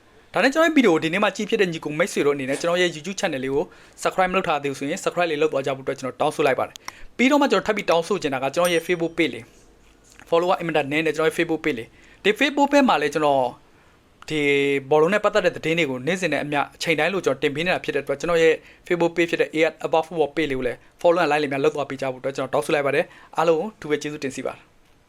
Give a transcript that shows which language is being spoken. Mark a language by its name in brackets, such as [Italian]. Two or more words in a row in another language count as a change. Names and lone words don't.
[Burmese] ဒါနဲ့ကျွန်တော်ရဲ့ဗီဒီယိုဒီနေ့မှာကြည့်ဖြစ်တဲ့ညီကိုမိတ်ဆွေတို့အနေနဲ့ကျွန်တော်ရဲ့ YouTube channel လေးကို subscribe မလုပ်ထားသေးဘူးဆိုရင် subscribe လေးလုပ်သွားကြဖို့အတွက်ကျွန်တော်တောင်းဆိုလိုက်ပါတယ်ပြီးတော့မှကျွန်တော်ထပ်ပြီးတောင်းဆိုချင်တာကကျွန်တော်ရဲ့ Facebook page လေး follower အင်မတန်နည်းနေကျွန်တော်ရဲ့ Facebook page လေးဒီ Facebook page မှာလည်းကျွန်တော်ဒီဘောလုံးနဲ့ပတ်သက်တဲ့သတင်းတွေကိုနေ့စဉ်နဲ့အမျှအချိန်တိုင်းလို့ကျွန်တော်တင်ပေးနေတာဖြစ်တဲ့အတွက်ကျွန်တော်ရဲ့ Facebook page ဖြစ်တဲ့ AR Above Football page လေးကိုလည်း [English] follow and like [Burmese] လေးများလုပ်သွားပေးကြဖို့အတွက်ကျွန်တော်တောင်းဆိုလိုက်ပါတယ်အားလုံးကိုသူပဲကျေးဇူးတင်စီပါတယ်